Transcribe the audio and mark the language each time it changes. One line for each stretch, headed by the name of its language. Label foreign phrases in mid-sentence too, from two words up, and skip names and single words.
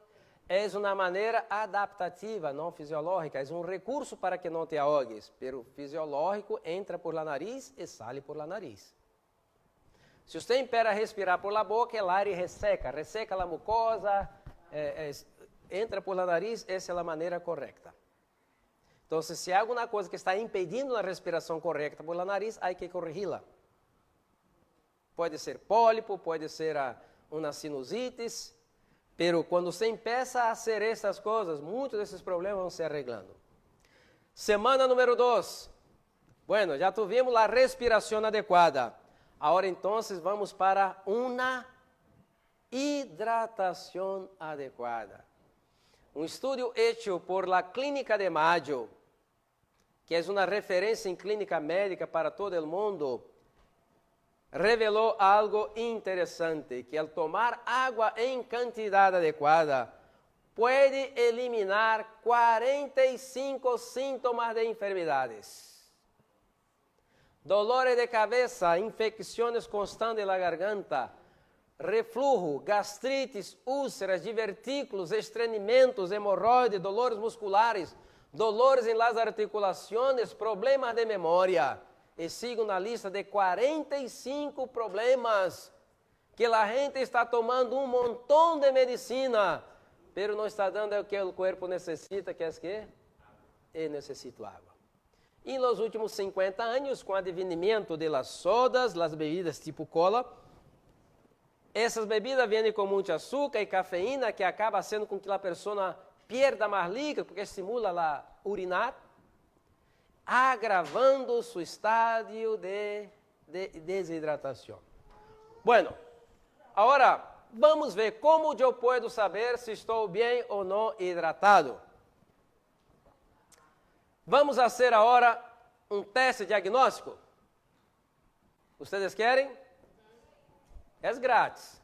Spanish: Es una manera adaptativa,
Portuguese: não fisiológica.
Spanish: Es un recurso para que no te ahogues. Pero fisiológico entra por la nariz y sale por la nariz. Se usted espera respirar por la boca, el aire resseca la mucosa, entra por la nariz,
Portuguese: essa é a maneira correta. Então, se há alguma coisa que está impedindo a respiração correta
Spanish: por la nariz,
Portuguese: há que corrigi-la. Pode ser pólipo, pode ser uma sinusitis, pero quando
Spanish: se empieza a hacer
Portuguese: essas coisas, muitos desses problemas vão se arreglando. Semana número 2. Bueno, já tuvimos a respiração adequada. Agora, então, vamos para uma hidratação adequada. Um estudo
Spanish: hecho por la Clínica de Mayo,
Portuguese: que é uma referência em clínica médica para todo o mundo, revelou algo interessante, que ao tomar água em quantidade adequada, pode eliminar 45 síntomas de enfermidades.
Spanish: dolores de cabeza, infecciones constantes de la garganta, reflujo, gastritis, úlceras, divertículos, estreñimientos, hemorroides, dolores musculares, dolores en las articulaciones, problemas de memoria.
Portuguese: E sigo na lista de 45 problemas que a gente está tomando um montão de medicina, pero não está dando o que o corpo necessita, que é que? Eu necessito água. E nos últimos 50 anos, com o advenimento
Spanish: de las sodas, las bebidas
Portuguese: tipo cola, essas bebidas vêm com muito açúcar e cafeína, que acaba sendo com que a pessoa pierda mais líquido, porque estimula a urinar, agravando
Spanish: su estadio
Portuguese: de desidratação. Bueno, agora vamos ver como eu posso saber se estou bem ou não hidratado. Vamos fazer agora um teste diagnóstico. Vocês querem? É grátis.